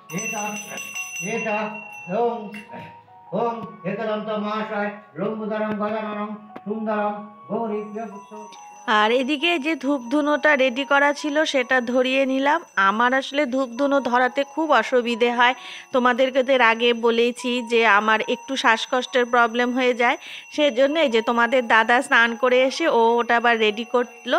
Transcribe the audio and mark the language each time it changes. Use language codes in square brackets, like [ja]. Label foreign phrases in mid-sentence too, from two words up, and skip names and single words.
[sa] एतद् ओम एकदन्त महाशय लंबोदरं गजाननं सुंदरं गौरी प्रियपुत्र। [bn] আর এদিকে যে ধূপধুনোটা রেডি করা ছিল সেটা ধরিয়ে নিলাম। আমার আসলে ধূপধুনো ধরাতে খুব অসুবিধে হয়, তোমাদেরকে তো এর আগে বলেছি যে আমার একটু শ্বাসকষ্টের প্রবলেম হয়ে যায়। সেজন্য এই যে তোমাদের দাদা স্নান করে এসে ওটা আবার রেডি করলো।